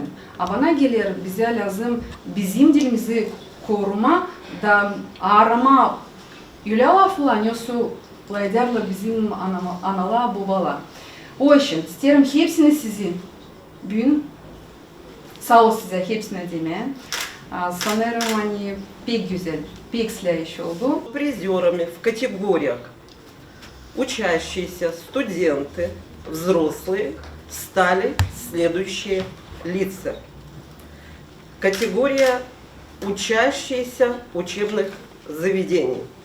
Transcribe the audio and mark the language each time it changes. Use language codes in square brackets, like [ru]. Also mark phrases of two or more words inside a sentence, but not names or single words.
[gag] Bana gelir bize lazım bizim dilimizi koruma da arama, öyle laflar nasıl layıklarla bizim analar, babalar. O için isterim hepsini sizin bugün sağ ol size hepsine demeye. Sanırım hani pek güzel, pek iş oldu. [ru] Призерами в категориях учащиеся, студенты, взрослые стали следующие лица. Категория учащиеся учебных заведений.